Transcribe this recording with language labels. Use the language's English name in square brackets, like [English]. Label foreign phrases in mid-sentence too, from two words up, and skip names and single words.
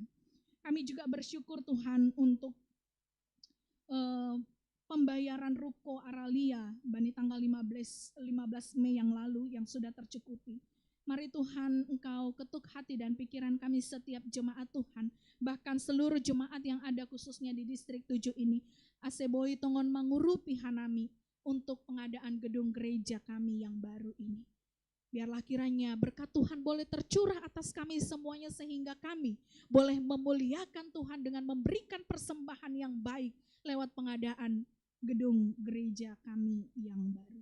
[Indonesian] Kami juga bersyukur Tuhan untuk pembayaran ruko Aralia Bani tanggal 15 Mei yang lalu yang sudah tercukupi. Mari Tuhan, Engkau ketuk hati dan pikiran kami setiap jemaat Tuhan, bahkan seluruh jemaat yang ada khususnya di distrik 7 ini. [Batak Simalungun] Aseboi tongon mangurupi hanami [Indonesian] untuk pengadaan gedung gereja kami yang baru ini. [Batak Simalungun] Biarlah kiranya berkat Tuhan boleh tercurah atas kami semuanya, sehingga kami boleh memuliakan Tuhan dengan memberikan persembahan yang baik lewat pengadaan gedung gereja kami yang baru.